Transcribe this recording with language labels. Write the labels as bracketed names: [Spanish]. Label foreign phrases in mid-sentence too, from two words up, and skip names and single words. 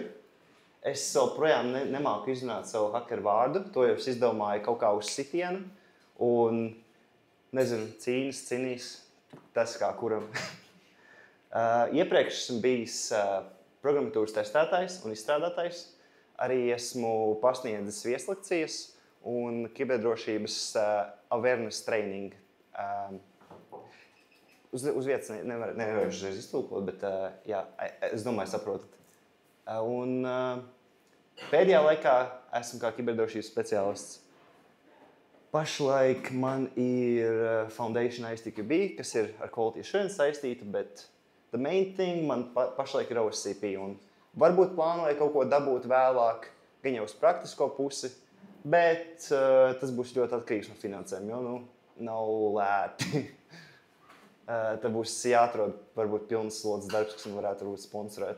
[Latvian] Es joprojām nemāku izrunāt savu hakeru vārdu, to jau es izdomāju kaut kā uz sitienu. Un, nezinu, cīnīs, tas kā kuram. Iepriekš esmu bijis programmatūras testētājs un izstrādātājs. Arī esmu pasniedzis vieslekcijas un kiberdrošības [English] awareness training. [Latvian] Uz vietas nevaru uzreiz iztulkot, bet jā, es domāju, saprotat. Un pēdējā laikā esmu kā kiberdrošības speciālists. Pašlaik man ir Foundation ISTQB, kas ir ar [English] quality assurance [Latvian] saistīta, bet [English] the main thing [Latvian] man pašlaik ir OSCP. Un varbūt plānoju kaut ko dabūt vēlāk, gan jau uz praktisko pusi, bet tas būs ļoti atkarīgs no finansēm, jo nav lēti. Tad būs jāatrod varbūt pilnas slodzes darbs, kas man varētu varbūt sponsorēt.